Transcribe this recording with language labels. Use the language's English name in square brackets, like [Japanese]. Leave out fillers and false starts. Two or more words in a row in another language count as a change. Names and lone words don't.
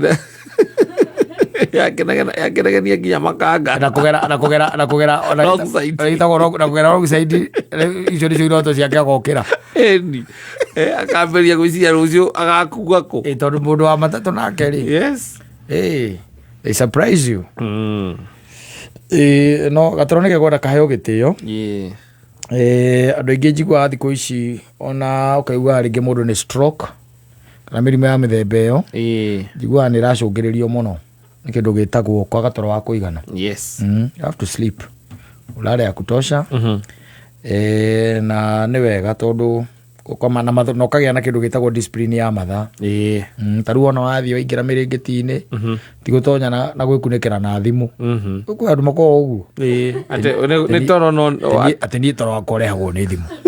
[Kikuyu] yakenagenia nginya makanga na kũgera [English] wrong side [Kikuyu] icio nĩcio iroto ciake agokĩra ĩni akambĩria gwĩciria rũciũ agakua kũ tondũ mũndũ wa matatũ nake rĩ [English] they surprise you [Kikuyu] no gatoro nĩ gegwenda kaheo gĩtĩo andũ aingĩ njiguaga thikũ ici ona ũkaigua rĩngĩ mũndũ nĩ stroke kana mĩrimũ ya mĩthemba ĩyo njiguaga nĩ ĩracũngĩrĩrio mũno nĩ kĩndũ gĩtagwo kwaga toro wa kũigana [English] you have to sleep [Swahili] ulale ya kutosha [Kikuyu] na nĩ wega tondũ ũkoma na ũkagĩa na kĩndũ gĩtagwo discipline ya mathaa tarĩu ona wathiĩ waingĩra mĩrĩngĩti-inĩ ti gũtonya na gwĩkunĩkĩra na thimũ kwĩ andũ makoragwo ũguo nĩ toro atĩ niĩ toro wakwa ũrehagwo nĩ thimũ